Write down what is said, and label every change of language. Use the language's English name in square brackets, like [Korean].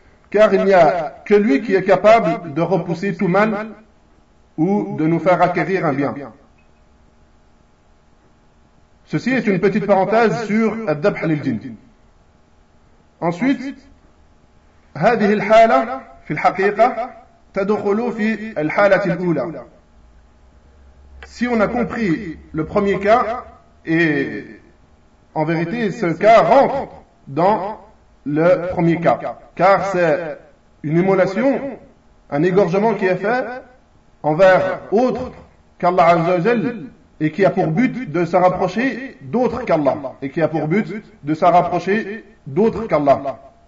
[French] Car il n'y a que lui qui est capable de repousser tout mal ou de nous faire acquérir un bien. Ceci est une petite parenthèse sur الذبح للجن. [Arabic] Ensuite, هذه الحالة في الحقيقة تدخل في الحالة الأولى. [French] Si on a compris le premier cas, et en vérité ce cas rentre dans le premier cas, car c'est une immolation, un égorgement qui est fait envers autre qu'Allah Azza wa Jal et qui a pour but de se rapprocher d'autre qu'Allah.